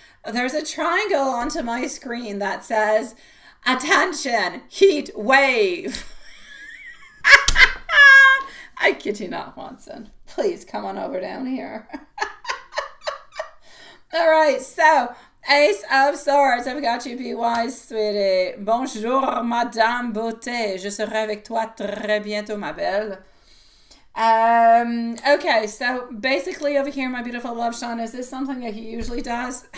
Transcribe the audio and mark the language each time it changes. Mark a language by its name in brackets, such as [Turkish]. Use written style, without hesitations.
[English] There's a triangle onto my screen that says, attention, heat wave. I kid you not, Watson. Please come on over down here. All right, so Ace of Swords, I've got you, be wise, sweetie. [French] Bonjour, Madame Beauté. Je serai avec toi très bientôt, ma belle. [English] Okay, so basically over here, my beautiful Love Sean, is this something that he usually does?